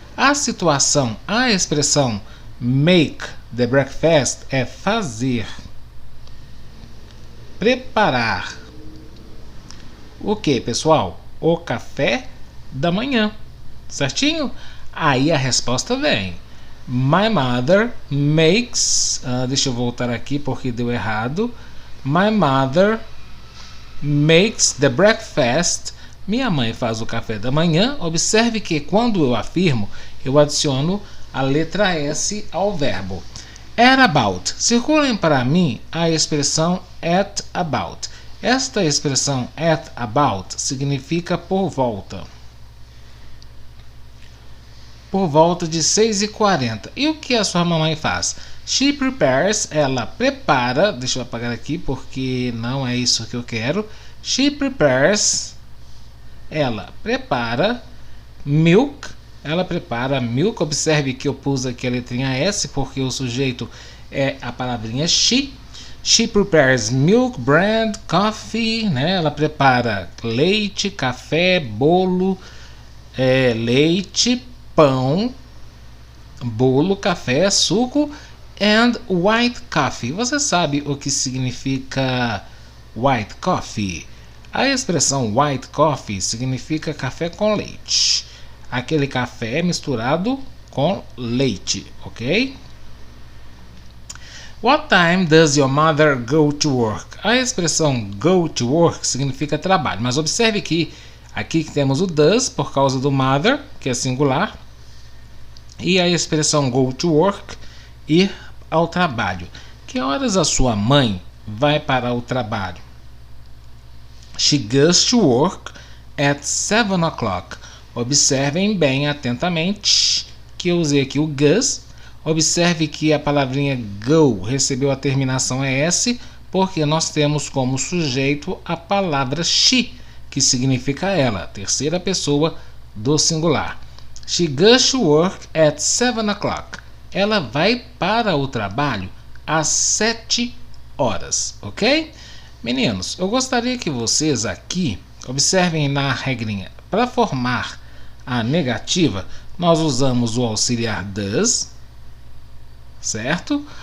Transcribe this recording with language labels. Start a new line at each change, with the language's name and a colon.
Portuguese: A situação, a expressão
English: make the breakfast
Portuguese: é fazer, preparar. O que, pessoal? O café da manhã, certinho? Aí a resposta vem.
English: My mother makes...
Portuguese: deixa eu voltar aqui porque deu errado.
English: My mother makes the breakfast.
Portuguese: Minha mãe faz o café da manhã. Observe que quando eu afirmo, eu adiciono a letra S ao verbo.
English: At about.
Portuguese: Circulem para mim a expressão
English: at about.
Portuguese: Esta expressão
English: at about
Portuguese: significa por volta. Por volta de 6h40. E o que a sua mamãe faz?
English: She prepares,
Portuguese: ela prepara. Deixa eu apagar aqui porque não é isso que eu quero.
English: She prepares,
Portuguese: ela prepara milk. Ela prepara milk. Observe que eu pus aqui a letrinha S porque o sujeito é a palavrinha she.
English: She prepares milk, bread, coffee, né?
Portuguese: Ela prepara leite, café, bolo, leite, pão, bolo, café, suco
English: and white coffee.
Portuguese: Você sabe o que significa
English: white coffee?
Portuguese: A expressão
English: white coffee
Portuguese: significa café com leite. Aquele café misturado com leite, ok?
English: What time does your mother go to work?
Portuguese: A expressão
English: go to work
Portuguese: significa trabalho, mas observe que aqui temos o does por causa do mother, que é singular, e a expressão go to work, ir ao trabalho. Que horas a sua mãe vai para o trabalho?
English: She goes to work at 7 o'clock.
Portuguese: Observem bem atentamente que eu usei aqui o goes. Observe que a palavrinha go recebeu a terminação S porque nós temos como sujeito a palavra she, que significa ela, terceira pessoa do singular.
English: She goes to work at 7 o'clock.
Portuguese: Ela vai para o trabalho às 7 horas, ok? Meninos, eu gostaria que vocês aqui observem na regrinha. Para formar a negativa, nós usamos o auxiliar does, certo?